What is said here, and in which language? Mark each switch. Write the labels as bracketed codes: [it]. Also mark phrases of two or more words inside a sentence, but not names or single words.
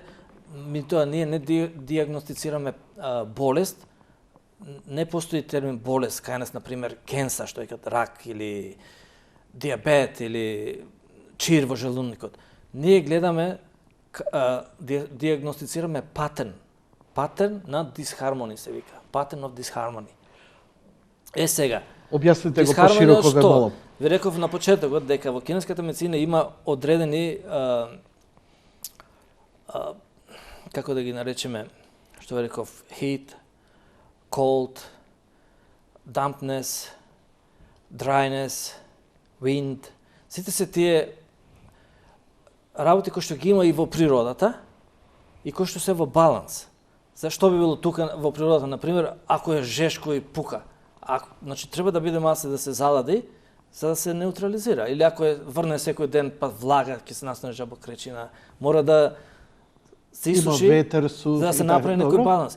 [mk] Ние не диагностицираме болест, не постои термин болест, кај нас, например, кенса, што е като рак, или диабет, или чир во желудникот. Ние гледаме, диагностицираме патерн на дисхармони се вика, [en] pattern of disharmony. [mk] Сега, објасните го пошироко ве молам. Ви реков на почетокот дека во кинеската медицина има одредени како да ги наречеме, што ви реков, [en] heat, cold, dampness, dryness, wind. [mk] Сите се тие работи кои што ги има и во природата и кои што се во баланс. Зашто би било тука во природата, например, ако е жешко и пука, значи треба да биде масе да се залади за да се неутрализира. Или ако врне секој ден па влага, ќе се настане жабокречина, мора да се исуши, за да се направи некој баланс.